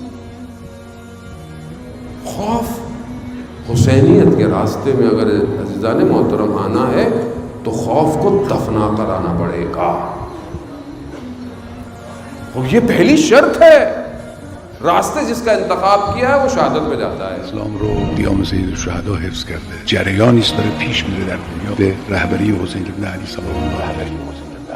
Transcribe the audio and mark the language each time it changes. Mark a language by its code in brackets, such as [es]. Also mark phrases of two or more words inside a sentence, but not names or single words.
[ur] خوف حسینیت کے راستے میں اگر عزیزان محترم آنا ہے تو خوف کو دفنا کر آنا پڑے گا. اور یہ پہلی شرط ہے. راستے جس کا انتخاب کیا ہے وہ شہادت پہ جاتا ہے. [fa] اسلام رو قیام سید الشهدا حفظ کرده. جریانی است داره پیش میره در دنیا به رهبری حسین ابن علی [ar] صلی الله علیه و سلم.